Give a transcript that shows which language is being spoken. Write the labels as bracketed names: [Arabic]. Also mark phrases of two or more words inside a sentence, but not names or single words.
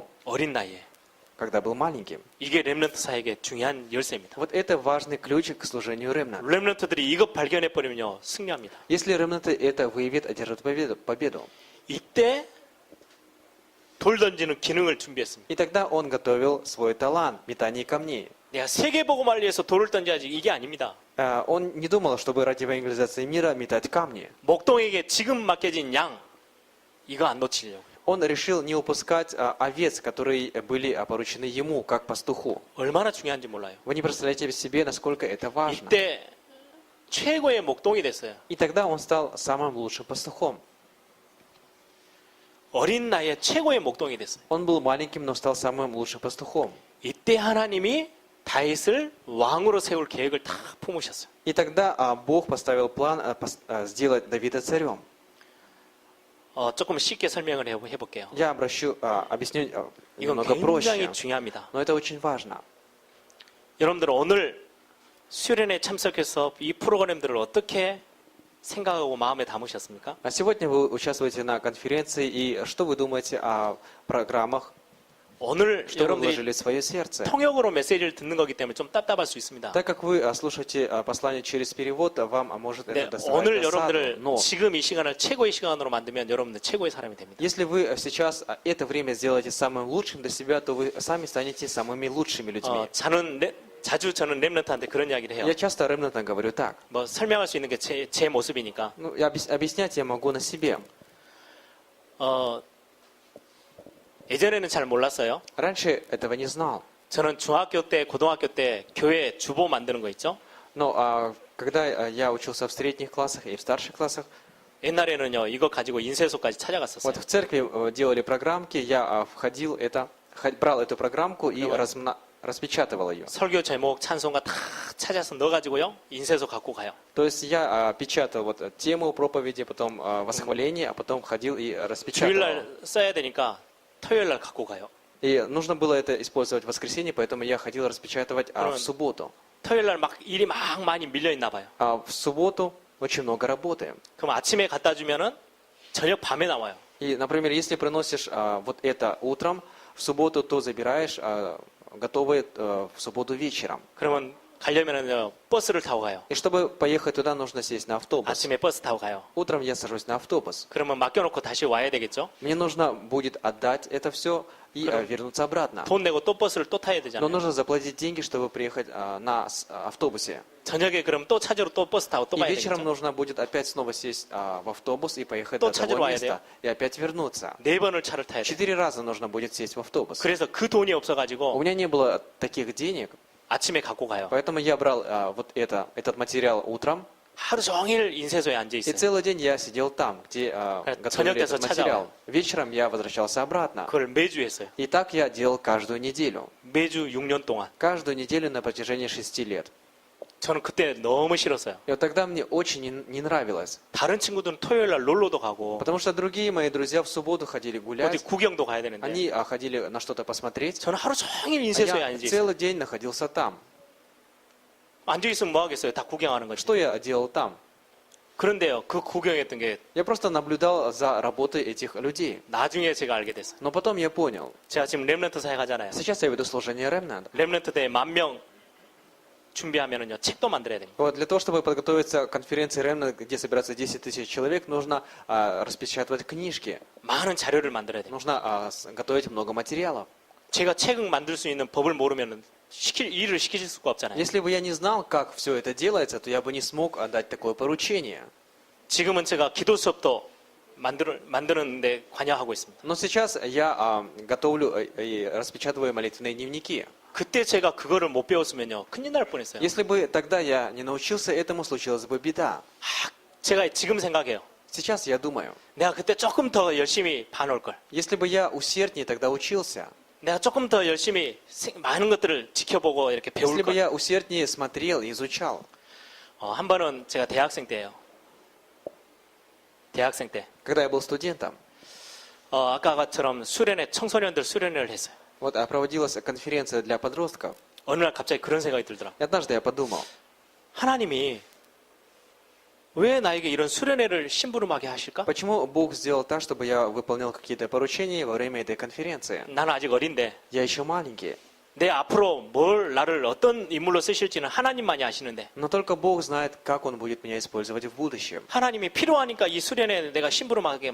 [Korean] 어린 나이에. [Russian] когда был маленьким. [Korean] 이게 렘넌트 사역의 중요한 열쇠입니다. [Russian] Вот это важный ключ к служению ремнанта. [Korean] 렘넌트들이 이거 발견해 버리면요 승리합니다. [Russian] Если ремнанты это выявит, одержат победу. [Korean] 이때 돌 던지는 기능을 준비했습니다. [Russian] И тогда он готовил свой талант, метание камней. [Korean] 내가 세계복음을 위해서 돌을 던져야지 이게 아닙니다. [Russian] Он не думал, чтобы ради евангелизации мира метать камни. [Korean] 목동에게 지금 맡겨진 양 이거 안 놓치려고. [Russian] Он решил не упускать овец, которые были поручены ему, как пастуху. [Korean] 얼마나 중요한지 몰라요. [Russian] Вы не представляете себе, насколько это важно. [Korean] 이때 최고의 목동이 됐어요. [Russian] И тогда он стал самым лучшим пастухом. [Korean] 어린 나이에 최고의 목동이 됐어요. [Russian] Он был маленьким, но стал самым лучшим пастухом. [Korean] 이때 하나님이 다윗을 왕으로 세울 계획을 다 품으셨어요. [Russian] И тогда Бог поставил план сделать Давида царем. [Korean] 조금 쉽게 설명을 해볼게요. [Russian] Я объясню [Korean] 이건 [Russian] немного проще. [Korean] 굉장히 중요합니다. [Russian] Но это очень важно. [Korean] 여러분들 오늘 수련회에 참석해서 이 프로그램들을 어떻게 생각하고 마음에 담으셨습니까? [Russian] А сегодня вы участвуете на конференции, и что вы думаете о программах, [Korean] 오늘 [Russian] что вы [Korean] 여러분들이 [Russian] вложили в свое сердце? [Korean] 통역으로 메시지를 듣는 거기 때문에 좀 답답할 수 있습니다. [Russian] Так как вы слушаете послание через перевод, вам может [Korean] 네, [Russian] это доставать [Korean] 오늘 [Russian] досаду. [Korean] 여러분들을 [Russian] Но [Korean] 지금 이 시간을 최고의 시간으로 만들면 여러분들 최고의 사람이 됩니다. [Russian] если вы сейчас это время сделаете самым лучшим для себя, то вы сами станете самыми лучшими людьми. [Korean] 자주 저는 렘넌트한테 그런 이야기를 해요. [Russian] Я часто ремнантам говорю так. [Korean] 뭐 설명할 수 있는 게 제 모습이니까. [Russian] Ну, объяснять я могу на себе. [Korean] 예전에는 잘 몰랐어요. [Russian] Раньше этого не знал. [Korean] 저는 중학교 때, 고등학교 때 교회 주보 만드는 거 있죠? [Russian] Но когда я учился в средних классах и в старших классах, [Korean] 옛날에는요, 이거 가지고 인쇄소까지 찾아갔었어요. [Russian] вот в церкви делали программки, я брал эту программку и распечатывал ее. [Korean] 설교 제목, 찬송가 다 찾아서 넣어가지고요, 인쇄소 갖고 가요. [Russian] То есть я печатал вот тему проповеди, потом восхваление, а потом ходил и распечатывал. [Korean] 주일날 써야 되니까 토요일날 갖고 가요. [Russian] И нужно было это использовать в воскресенье, поэтому я ходил распечатывать в субботу. [Korean] 토요일날 막 일이 막 많이 밀려 있나 봐요. [Russian] А в субботу очень много работаем. [Korean] 그럼 아침에 갖다 주면은 저녁 밤에 나와요. [Russian] И, например, если приносишь вот это утром, в субботу, то забираешь готовые в субботу вечером. [Korean] 그러면 가려면은 버스를 타고 가요. [Russian] И чтобы поехать туда, нужно сесть на автобус. [Korean] 아침에 버스 타고 가요. [Russian] Утром я сажусь на автобус. [Korean] 그러면 맡겨놓고 다시 와야 되겠죠? [Russian] Мне нужно будет отдать это все и вернуться обратно. [Korean] 돈 내고 또 버스를 또 타야 [Russian] Но [Korean] 되잖아요. [Russian] нужно заплатить деньги, чтобы приехать на автобусе. [Korean] 저녁에 그럼 또 찾으러 또 버스 타고 또 [Russian] И [Korean] 가야 [Russian] вечером [Korean] 되겠죠? [Russian] нужно будет опять снова сесть в автобус и поехать [Korean] 또 [Russian] до [Korean] 찾으러 [Russian] того [Korean] 와야 [Russian] места. И опять вернуться. [Korean] 4번을 차를 타야 돼요. [Russian] 4 раза нужно будет сесть в автобус. [Korean] 그래서 그 돈이 [Russian] У [Korean] 없어가지고 [Russian] меня не было таких денег, [Korean] 아침에 갖고 가요. [Russian] поэтому я брал вот этот материал утром, [Korean] 하루 종일 인쇄소에 앉아 [Russian] и [Korean] 있어요. [Russian] целый день я сидел там, где готовили [Korean] 저녁 돼서 [Russian] этот материал. [Korean] 찾아와요. [Russian] Вечером я возвращался обратно. [Korean] 그걸 매주 했어요. [Russian] И так я делал каждую неделю. [Korean] 매주 6년 동안. [Russian] Каждую неделю на протяжении 6 лет. [Korean] 저는 그때 너무 싫었어요. [Russian] И вот тогда мне очень не нравилось. [Korean] 다른 친구들은 토요일 날 놀러도 가고 [Russian] Потому что другие мои друзья в субботу ходили [Korean] 어디 [Russian] гулять. [Korean] 구경도 가야 되는데 [Russian] Они ходили на что-то посмотреть. [Korean] 저는 하루 종일 [Russian] А [Korean] 인쇄소에 [Russian] я [Korean] 앉아 있어요. [Russian] целый день находился там. [Korean] 앉아 있으면 뭐 하겠어요? 다 구경하는 거지. [Russian] Что я делал там? [Korean] 그런데요, 그 구경했던 게 [Russian] Я просто наблюдал за работой этих людей. [Korean] 나중에 제가 알게 됐어요. [Russian] Но потом я понял. [Korean] 제가 지금 렘넌트 사회 가잖아요. [Russian] Сейчас я веду служение Remnant. [Korean] 렘넌트 대회 10,000명 준비하면은요, 책도 만들어야 됩니다. [Russian] Вот, для того, чтобы подготовиться к конференции Remnant, где собирается 10 тысяч человек, нужно распечатывать книжки. [Korean] 많은 자료를 만들어야 됩니다. [Russian] Нужно готовить много материалов. [Korean] 제가 책을 만들 수 있는 법을 모르면은 일을 시키실 수가 없잖아요. [Russian] Если бы я не знал, как все это делается, то я бы не смог дать такое поручение. [Korean] 지금은 제가 기도 수업도 만드는데 관여하고 있습니다. [Russian] Но сейчас я готовлю и распечатываю молитвенные дневники. [Korean] 그때 제가 그거를 못 배웠으면요, 큰일 날 뻔했어요. [Russian] Если бы тогда я не научился этому, случилась бы беда. [Korean] 제가 지금 생각해요. [Russian] Сейчас я думаю, [Korean] 내가 그때 조금 더 열심히 봐놓을 걸. [Russian] если бы я усерднее тогда учился, [Korean] 내가 조금 더 열심히 많은 것들을 지켜보고 이렇게 배울 [Russian] если бы [Korean] 걸. [Russian] я усерднее смотрел и изучал. [Korean] 한 번은 제가 대학생 때예요. 대학생 때. [Russian] Когда я был студентом, [Korean] 아까처럼 수련회, 청소년들 수련회를 했어요. [Russian] вот проводилась конференция для подростков. [Korean] 어느 날 갑자기 그런 생각이 들더라고요. [Russian] И однажды я подумал, [Korean] 하나님이 왜 나에게 이런 수련회를 심부름하게 하실까? [Russian] почему Бог сделал так, чтобы я выполнял какие-то поручения во время этой конференции? [Korean] 나는 아직 어린데 [Russian] Я еще маленький. [Korean] 내 앞으로 나를 어떤 인물로 쓰실지는 하나님만이 아시는데 [Russian] Но только Бог знает, как Он будет меня использовать в будущем. [Korean] 하나님이 필요하니까 이 수련회에 내가 심부름하게